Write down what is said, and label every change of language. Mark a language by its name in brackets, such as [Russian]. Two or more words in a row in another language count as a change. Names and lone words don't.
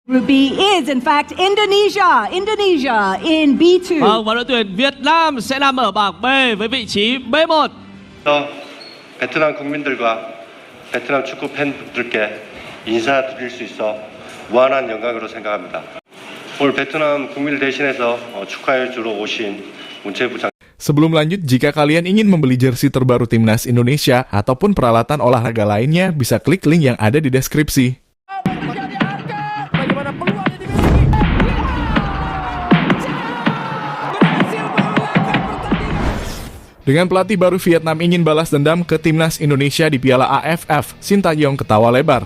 [English] Group B is in fact Indonesia. Indonesia in B2. [Vietnamese] Vâng, và đội tuyển Việt Nam sẽ nằm ở bảng B với vị trí B1. [Korean] 베트남 국민들과 베트남 축구 팬들께 인사드릴 수 있어 무한한 영광으로 생각합니다. 오늘 베트남 국민을 대신해서 축하해 주러 오신 문체부 장. [Indonesian] Sebelum lanjut, jika kalian ingin membeli jersey terbaru Timnas Indonesia ataupun peralatan olahraga lainnya, bisa klik link yang ada di deskripsi. Dengan pelatih baru Vietnam ingin balas dendam ke Timnas Indonesia di Piala AFF, Sintayong ketawa lebar.